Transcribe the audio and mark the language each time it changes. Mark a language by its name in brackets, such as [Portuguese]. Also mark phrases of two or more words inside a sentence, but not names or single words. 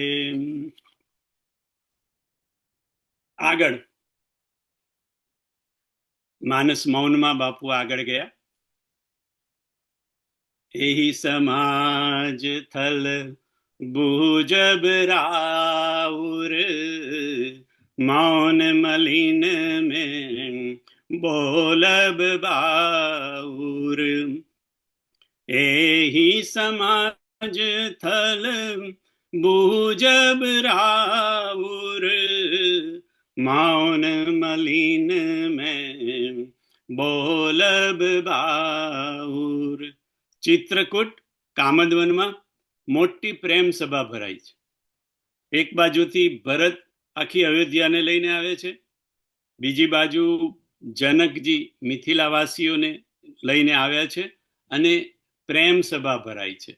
[Gujarati] આગળ માનસ મૌનમાં બાપુ આગળ ગયા. [Awadhi] एही समाज थल भुजब राउर मौन मलिन में बोलब बाउर, एही समाज थल बूजब राउर, मौन मलिन में बोलब बाउर. [Gujarati] ચિત્રકૂટ કામદવનમાં મોટી પ્રેમ સભા ભરાઈ છે. એક બાજુથી ભરત આખી અયોધ્યાને લઈને આવે છે, બીજી બાજુ જનકજી મિથિલાવાસીઓને લઈને આવ્યા છે અને પ્રેમ સભા ભરાઈ છે.